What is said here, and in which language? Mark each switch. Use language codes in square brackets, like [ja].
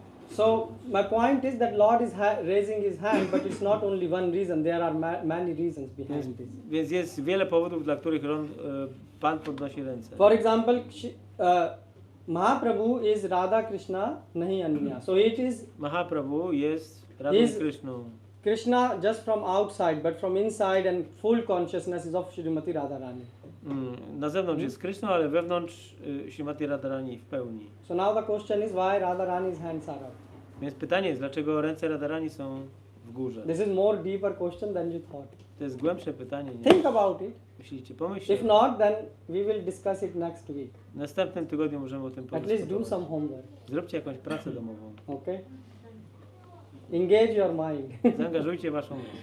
[en] So my point is that Lord is raising his hand, but it's not only one reason. There are many reasons behind this. [pl] więc jest wiele powodów, dla których Pan podnosi ręce. [en] For example, Mahaprabhu is Radha Krishna, [bn] nahi anya. [en] So it is [pl] Mahaprabhu jest Radha [en] Is- [pl] Kryszną. [en] Krishna just from outside, but from inside and full consciousness is of Srimati Radharani. [pl] Na zewnątrz jest Kryszną, ale wewnątrz Śrimati Radharani w pełni. [en] So now the question is why Radharani's hands are up. [pl] Więc pytanie jest, dlaczego ręce Radharani są w górze? [en] This is more deeper question than you thought. [pl] To jest głębsze pytanie. Nie? [en] Think about it. [pl] Myślicie, pomyślcie. [en] If not, then we will discuss it next week. [pl] W następnym tygodniu możemy o tym [en] At least do [pl] podyskutować. [en] some homework. [pl] Zróbcie jakąś pracę domową. [en] Okay? Engage your mind. [pl] Zaangażujcie waszą myśl.